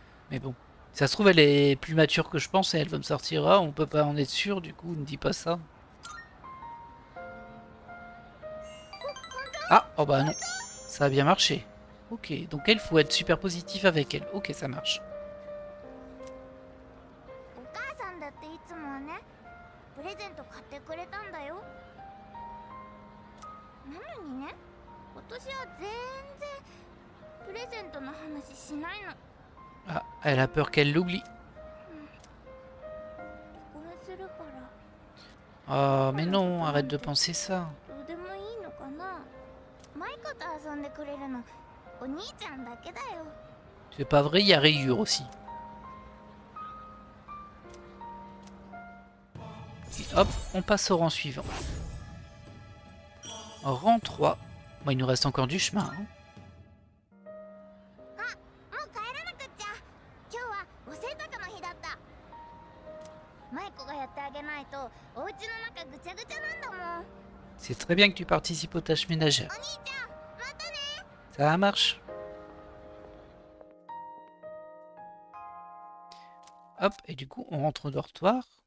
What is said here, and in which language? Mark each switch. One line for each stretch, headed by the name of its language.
French: Mais bon, ça se trouve elle est plus mature que je pense et elle va me sortir ah on peut pas en être sûr, du coup ne dis pas ça. Ah, oh bah non, ça a bien marché. Ok, donc elle, faut être super positif avec elle. Ok, ça marche.
Japanese: お母さんだっていつもはね、プレゼント買ってくれたんだよ。なのにね、今年は全然プレゼントの話しないの。
French: Ah, elle a peur qu'elle l'oublie.
Japanese: 離婚するから
French: Oh, mais non, arrête de penser ça.
Japanese: どうでもいいのかな。マイコと遊んでくれるのお兄ちゃんだけだよ。
French: C'est pas vrai, il y a Rayure aussi. Et hop, on passe au rang suivant. Rang 3. Bon, il nous reste encore du chemin. Hein.
Japanese: もう帰らなくっちゃ。今日はお洗濯の日だった。マイコがやってあげないとお家の中ぐちゃぐちゃなんだもん。
French: C'est très bien que tu participes aux tâches ménagères.
Japanese: お兄ちゃん、またね。
French: Ça marche. Hop, et du coup, on rentre au dortoir.